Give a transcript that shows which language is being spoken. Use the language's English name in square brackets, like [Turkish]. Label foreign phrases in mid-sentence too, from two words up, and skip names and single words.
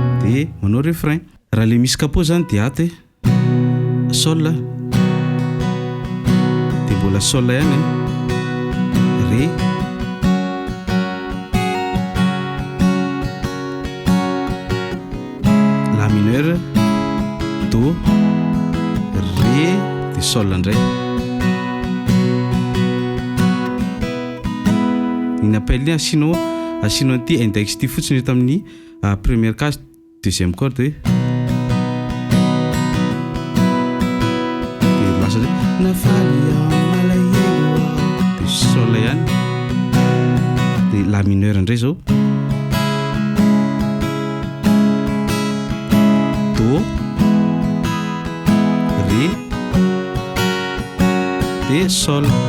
[Malagasy] de manao refrain. Raha le misy capot zany de aty sol de mbola sol ihany [French] ré la mineur do ré [Malagasy] de sol ndray. Iny appel ny asinao an'ity index ity fotsiny eto amin'ny [French] première case deuxième corde [Malagasy] de lasa de sol ihany de [French] la mineur [Malagasy] ndray zao [French] do ré [Malagasy] de sol.